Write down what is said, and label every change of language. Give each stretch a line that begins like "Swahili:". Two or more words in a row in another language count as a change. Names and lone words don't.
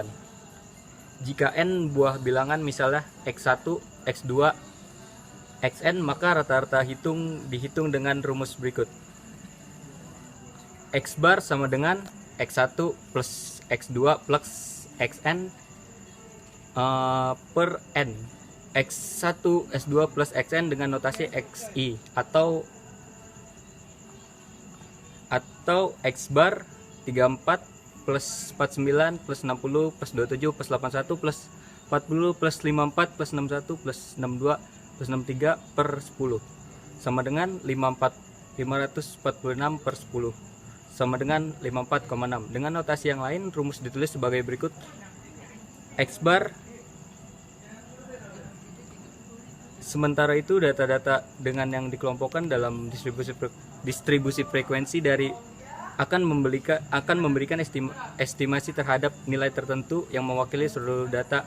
Indonesian: Jika n buah bilangan misalnya x1, x2, xn, maka rata-rata dihitung dengan rumus berikut: x bar sama dengan x1 plus x2 plus xn per n. X1, S2 plus xn dengan notasi xi, atau x bar 34 plus 49 plus 60 plus 27 plus 81 plus 40 plus 54 plus 61 plus 62 plus 63 per 10 sama dengan 546 per 10 sama dengan 54,6. Dengan notasi yang lain, rumus ditulis sebagai berikut: x bar. Sementara itu, data-data dengan yang dikelompokkan dalam distribusi frekuensi dari akan memberikan estimasi terhadap nilai tertentu yang mewakili seluruh data.